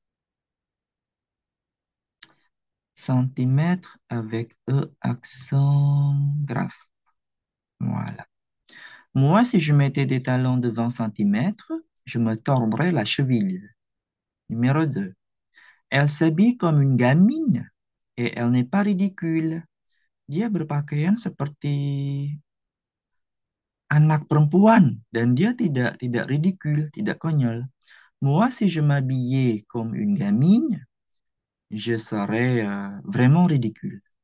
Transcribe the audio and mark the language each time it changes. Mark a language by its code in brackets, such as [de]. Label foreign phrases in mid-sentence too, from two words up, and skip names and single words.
[fr] Centimètre avec E accent grave. Voilà. Moi, si je mettais des talons de 20 centimètres, je me tordrais la cheville. Numéro 2. Elle s'habille comme une gamine et elle n'est pas ridicule. [id] Dia berpakaian seperti anak perempuan dan dia tidak ridicule, tidak konyol. Moi, si je m'habillais comme une gamine, je serais vraiment ridicule.